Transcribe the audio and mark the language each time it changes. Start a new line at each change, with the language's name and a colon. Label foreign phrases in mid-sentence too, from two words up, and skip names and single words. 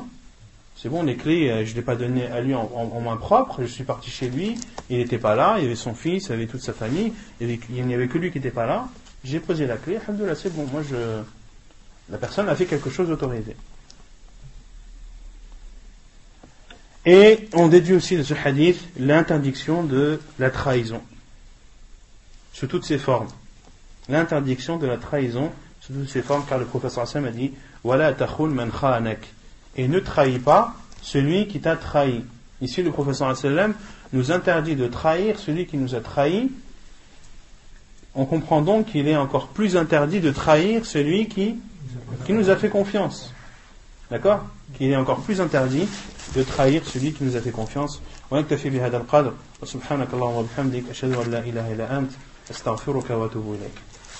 French: C'est bon, les clés, je ne les ai pas données à lui en main propre, je suis parti chez lui, il n'était pas là, il y avait son fils, il y avait toute sa famille, il n'y avait que lui qui n'était pas là, j'ai posé la clé, alhamdoulilah, c'est bon, la personne a fait quelque chose d'autorisé. Et on déduit aussi de ce hadith l'interdiction de la trahison, sous toutes ses formes. L'interdiction de la trahison, sous toutes ses formes, car le professeur Hassan a dit «
Arabic: ولا تخن من خانك
French: » et ne trahis pas celui qui t'a trahi. Ici, le professeur sallam nous interdit de trahir celui qui nous a trahi. On comprend donc qu'il est encore plus interdit de trahir celui qui nous a fait confiance. D'accord? Qu'il est encore plus interdit de trahir celui qui nous a fait confiance.
Arabic: ونكتفي بهذا القدر وسبحانك اللهم وبحمدك أشهد أن لا إله إلا أنت أستغفرك وأتوب إليك.